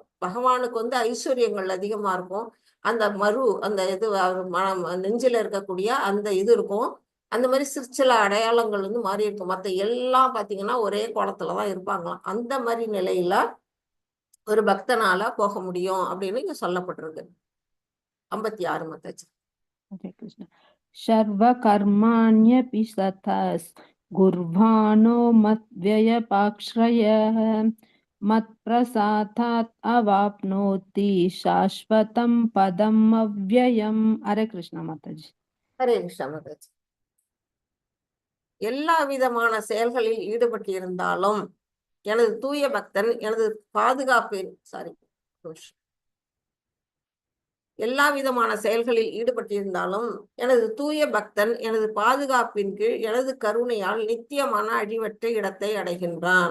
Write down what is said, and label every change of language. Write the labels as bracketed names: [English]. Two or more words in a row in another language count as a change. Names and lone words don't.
[Tamil] பகவானுக்கு வந்து ஐஸ்வர்யங்கள் அதிகமா இருக்கும். அந்த அந்த இது நெஞ்சில இருக்கக்கூடிய அந்த இது இருக்கும். அந்த மாதிரி சில அடையாளங்கள் வந்து மாறி இருக்கும். மற்ற எல்லாம் பாத்தீங்கன்னா ஒரே கோலத்துலதான் இருப்பாங்களாம். அந்த மாதிரி நிலையில ஒரு பக்தனால போக முடியும் அப்படின்னு இங்க சொல்லப்பட்டிருக்கு. 56 மாதாஜி. [Sanskrit] हरे कृष्ण. सर्वकर्माण्यपि सतस् गुर्वाणो मद्व्ययपाश्रयः मत्प्रसादात् अवाप्नोति शाश्वतं पदम् अव्ययम्. हरे कृष्ण माताजी. [Tamil] ஹரே கிருஷ்ணா மாதாஜி. எல்லா விதமான செயல்களில் ஈடுபட்டு இருந்தாலும் எனது தூய பக்தன் எனது பாதுகாப்பின் எல்லா விதமான செயல்களில் ஈடுபட்டிருந்தாலும் எனது தூய பக்தன் எனது பாதுகாப்பின் கீழ் எனது கருணையால் நித்தியமான அழிவற்ற இடத்தை அடைகின்றான்.